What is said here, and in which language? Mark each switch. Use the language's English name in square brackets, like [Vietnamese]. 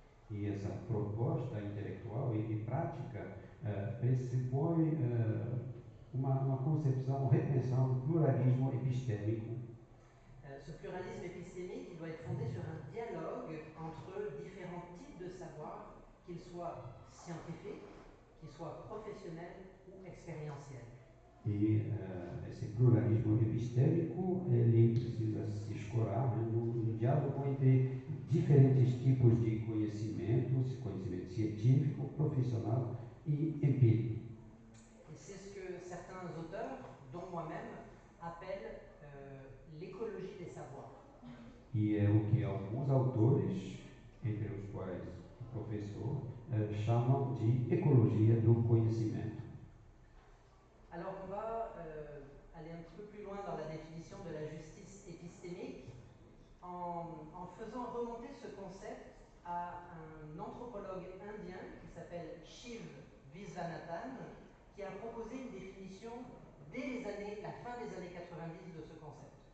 [Portuguese] E essa proposta intelectual e prática pressupõe uma concepção, repensar o pluralismo epistêmico. [French] Ce pluralisme épistémique, il doit être fondé sur un dialogue entre différents types de savoirs, qu'ils soient scientifiques, qu'il soit professionnel ou expérientiel. [Portuguese] E esse pluralismo epistêmico, ele precisa se escorar, né, no diálogo entre diferentes tipos de conhecimento científico, profissional e empírico. [French] Et c'est ce que certains auteurs, dont moi-même, appellent l'écologie des savoirs. [Portuguese] E é o que alguns autores, entre os quais o professor, chamam de ecologia do conhecimento. [French] Alors on va aller un petit peu plus loin dans la définition de la justice épistémique en faisant remonter ce concept à un anthropologue indien qui s'appelle Shiv Visvanathan, qui a proposé une définition dès la fin des années 90 de ce concept.